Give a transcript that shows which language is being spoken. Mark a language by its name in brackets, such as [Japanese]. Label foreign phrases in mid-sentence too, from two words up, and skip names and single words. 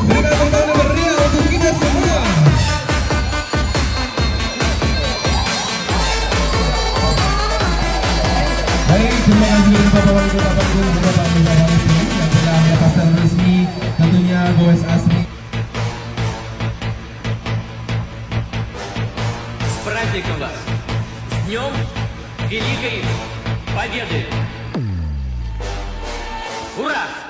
[Indonesian] Berikan tepuk tangan meriah untuk kita semua. Baik, terima kasih kepada Bapak Wali Kota Paling Bapak Muhammad Harifi yang telah menyatakan resmi tentunya Goes Asri. [Russian] С праздником вас! С Днем Великой Победы! Ура!